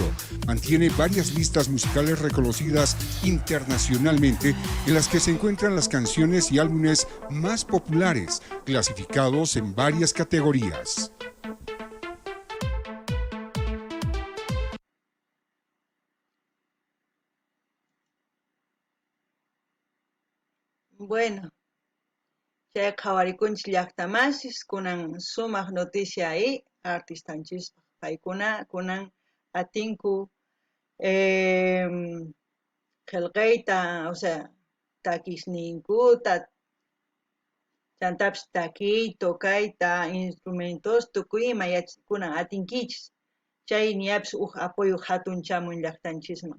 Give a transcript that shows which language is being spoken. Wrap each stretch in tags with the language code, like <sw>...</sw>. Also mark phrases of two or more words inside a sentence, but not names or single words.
<es>Mantiene varias listas musicales reconocidas internacionalmente en las que se encuentran las canciones y álbumes más populares, clasificados en varias categorías. Bueno, ya</es> <qu>qhawaricunchis llaqtamasis kunan sumaq noticia ahí artistanchis paykuna kunan atinku qillqayta,</qu> <es>o sea,</es> <qu>takisninkuta chantapis takiy tokayta instrumentos tukuy ima kunan atinkichis chay ñapis apoyo hatun chamun llaqtanchisman.</qu>